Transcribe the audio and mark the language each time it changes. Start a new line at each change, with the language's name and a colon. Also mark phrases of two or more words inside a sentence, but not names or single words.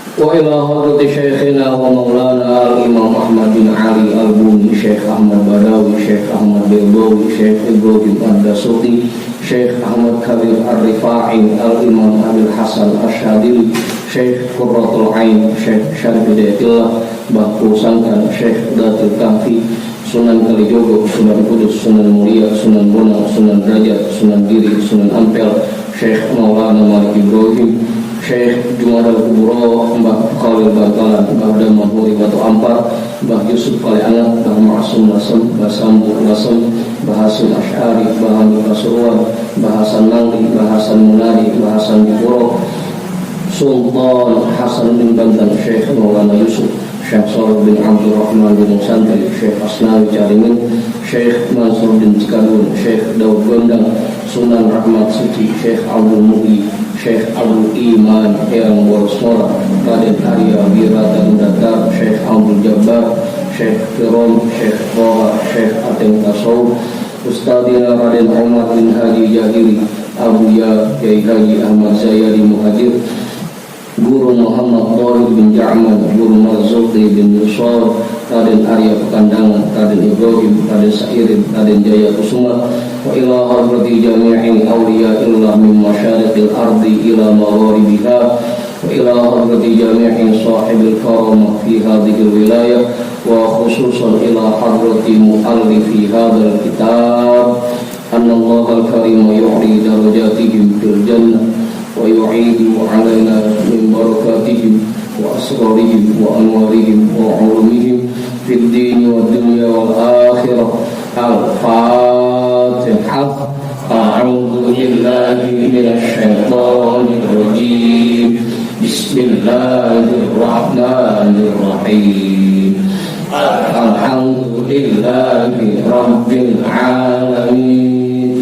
Arabic: وإلى حضرة شيخنا ومولانا الإمام أحمد بن علي البوني شيخ أحمد بداوي شيخ أحمد بيضاوي شيخ إبراهيم الدسوقي شيخ أحمد كبير الرفاعي الإمام أبي الحسن الشاذلي شيخ قرة العين شيخ شرف Hidayatullah Bahu Sangkan Syekh Datul Kahfi Sunan Kalijogo Sunan Kudus Sunan Muria Sunan Bonang Sunan Derajat Sunan Diri Sunan Ampel Syekh Maulana Malik Ibrahim Syekh Jumadal Kuburo Mbah Khalil Bantalan Mbah Damah Huri Batu Ampar Mbah Yusuf Kaliangat Mbah Ma'asum Lasem Mbah Sambu Lasem Mbah Hasim Asy'ari Mbah Hamid Pasuruan Mbah Hasan Nangli Mbah Hasan Munadi Mbah Hasan Dipuro Sultan Hasan bin Bantan Syekh Maulana Yusuf Syekh Salih bin Abdul Rahman bin Santri Syekh Asnawi Caringin Syekh Mansur bin Cikadun Syekh Daud Gondang Sunan Rahmat Suci Syekh Abdul Muhi Syekh Abdul Iman Yang Warusmora Raden Arya Wirata Datar Syekh Abdul Jabbar Syekh Firon Syekh Toha Syekh Ateng Tasawuf Ustadina Raden Umar bin Hadi Jahiri Abuya Kiai Haji Ahmad Zayadi Muhajir Guru Muhammad Tariq bin Ja'man Guru Marzuqi bin Yusuf Raden Arya Pekandangan Raden Ibrahim Raden Sa'irin Raden Jaya Kusuma وإلى حضرة جميع أولياء الله من مشارق الأرض إلى مغاربها وإلى حضرة جميع صاحب الكرامة في هذه الولاية وخصوصا إلى حضرة مؤلف هذا الكتاب أن الله الكريم يعلي درجاتهم في الجنة ويعيد علينا من بركاتهم وأسرارهم وأنوارهم وعلومهم في الدين والدنيا والآخرة. الفاتحة. أعوذ بالله من الشيطان الرجيم. بسم الله الرحمن الرحيم. الحمد لله رب العالمين.